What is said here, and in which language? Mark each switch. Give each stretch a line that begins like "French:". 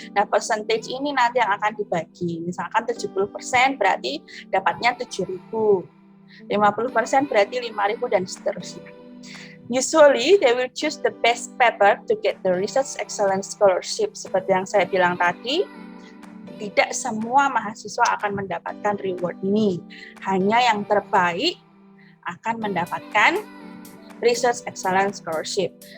Indonesian: Nah, percentage ini nanti yang akan dibagi. Misalkan 70% berarti dapatnya 7.000. 50% berarti 5.000 dan seterusnya.
English: Usually, they will choose the best paper to get the Research Excellence Scholarship.
Indonesian: Seperti yang saya bilang tadi, tidak semua mahasiswa akan mendapatkan reward ini. Hanya yang terbaik akan mendapatkan Research Excellence Scholarship.